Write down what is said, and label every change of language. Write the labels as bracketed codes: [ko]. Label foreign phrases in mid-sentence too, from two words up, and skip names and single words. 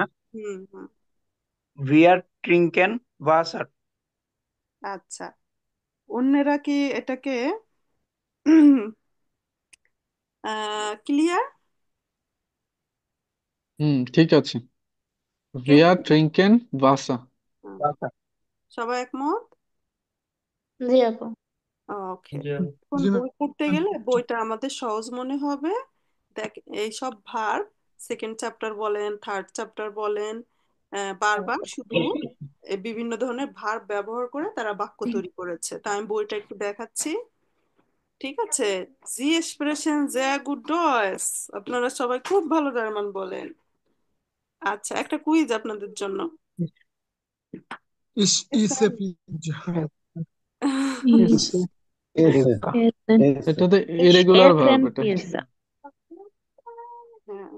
[bn] হুম হুম [de] wir trinken Wasser. [bn] আচ্ছা, অন্যেরা কি এটাকে ক্লিয়ার? ঠিক আছে কে [de] wir trinken Wasser [bn] সবাই একমত? জি আপু। ওকে, জি এখন জি বই পড়তে ম্যাম গেলে বইটা আমাদের সহজ মনে হবে। দেখ, এই সব ভার্ব সেকেন্ড চ্যাপ্টার বলেন, থার্ড চ্যাপ্টার বলেন, বারবার শুধু এই বিভিন্ন ধরনের ভার্ব ব্যবহার করে তারা বাক্য তৈরি করেছে। তা আমি বইটা একটু দেখাচ্ছি, ঠিক আছে? জি এক্সপ্রেশন [de] sehr gut Deutsch, [bn] আপনারা সবাই খুব ভালো জার্মান বলেন। আচ্ছা, একটা কুইজ আপনাদের জন্য। [de] ich esse Pizza [bn] ইস এসে এসেন এটাতে Ich ইরেগুলার ভার্ব essen এটা Pizza. হ্যাঁ,